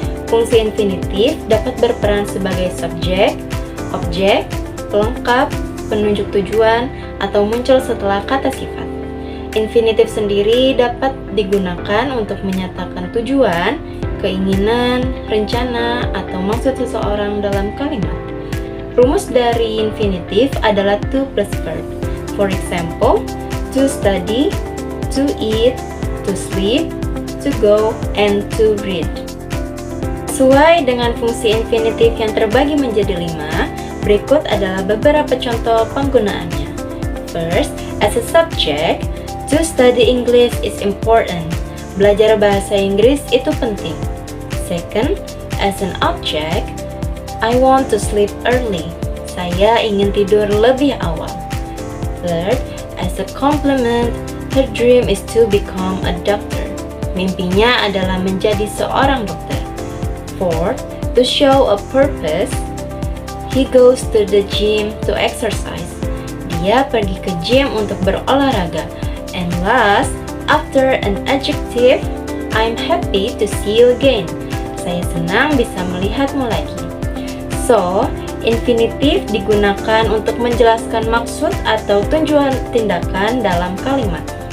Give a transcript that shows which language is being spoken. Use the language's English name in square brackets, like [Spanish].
[Indonesian] Fungsi infinitif dapat berperan sebagai subjek, objek, pelengkap, penunjuk tujuan, atau muncul setelah kata sifat. Infinitif sendiri dapat digunakan untuk menyatakan tujuan, keinginan, rencana, atau maksud seseorang dalam kalimat. Rumus dari infinitif adalah [English] to plus verb. For example, to study, to eat, to sleep, to go, and to read. [Indonesian] Sesuai dengan fungsi infinitif yang terbagi menjadi 5, berikut adalah beberapa contoh penggunaannya. [English] First, as a subject, to study English is important. [Indonesian] Belajar bahasa Inggris itu penting. [English] Second, as an object, I want to sleep early. [Indonesian] Saya ingin tidur lebih awal. [English] Third, as a compliment, her dream is to become a doctor. [Indonesian] Mimpinya adalah menjadi seorang dokter. [English] Fourth, to show a purpose, he goes to the gym to exercise. [Indonesian] Dia pergi ke gym untuk berolahraga. [English] And last, after an adjective, I'm happy to see you again. [Indonesian] Saya senang bisa melihatmu lagi. So, infinitif digunakan untuk menjelaskan maksud atau tujuan tindakan dalam kalimat.